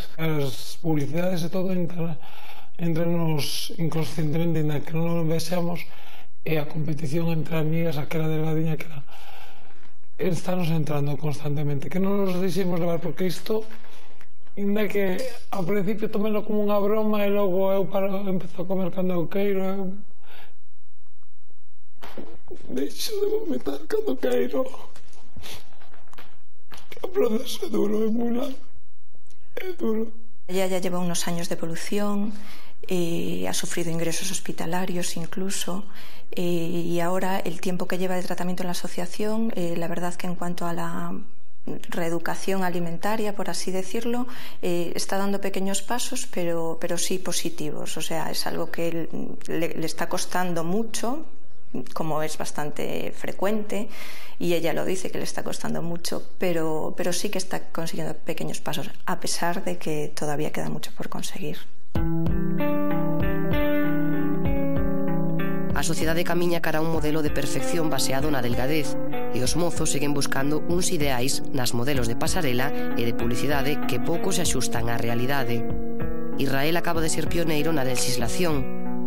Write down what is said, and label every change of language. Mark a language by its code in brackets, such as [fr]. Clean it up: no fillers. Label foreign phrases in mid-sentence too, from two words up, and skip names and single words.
[gl] As publicidades e todo entranos inconscientemente na que non vexamos, e a competición entre amigas, aquela delgadiña que era, estános entrando constantemente, que non nos deixemos levar, porque isto, ainda que ao principio tomelo como unha broma e logo eu empezo a comer cando eu queiro, eu deixo de vomitar cando queiro. O proceso é duro, é moi largo, é duro. [es] Ella ya lleva unos años de evolución, ha sufrido ingresos hospitalarios incluso, y ahora el tiempo que lleva de tratamiento en la asociación, la verdad que en cuanto a la reeducación alimentaria, por así decirlo, está dando pequeños pasos, pero sí positivos. O sea, es algo que le está costando mucho, como es bastante frecuente, y ella lo dice que le está costando mucho, pero sí que está consiguiendo pequeños pasos, a pesar de que todavía queda mucho por conseguir. [gl] A sociedade camiña cara a un modelo de perfección baseado na delgadez, e os mozos seguen buscando uns ideais nas modelos de pasarela e de publicidade que pouco se axustan á realidade. Israel acaba de ser pioneiro na legislación.